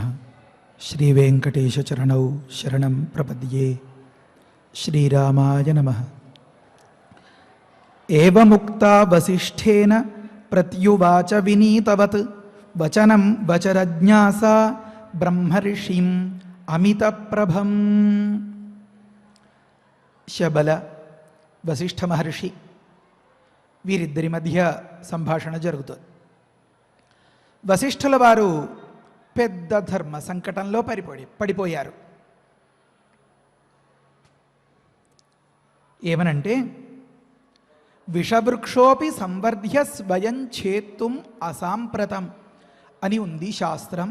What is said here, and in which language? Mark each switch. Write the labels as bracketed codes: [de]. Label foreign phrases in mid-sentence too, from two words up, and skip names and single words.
[sa] श्री वेंकटेश चरणौ शरणं प्रपद्ये। श्रीरामाय नमः। एवमुक्ता वसिष्ठेन प्रत्युवाच विनीतवत् वचनं वचरज्ञासा ब्रह्मर्षिम् अमितप्रभम्। [te] శబల వశిష్ఠ మహర్షి వీరిద్దరి మధ్య సంభాషణ జరుగుతుంది. వశిష్ఠుల వారు పెద్ద ధర్మ సంకటంలో పడిపోయారు. ఏమనంటే [sa] విషవృక్షోపి సంవర్ధ్య స్వయం ఛేత్తుం అసాంప్రతం [te] అని ఉంది శాస్త్రం.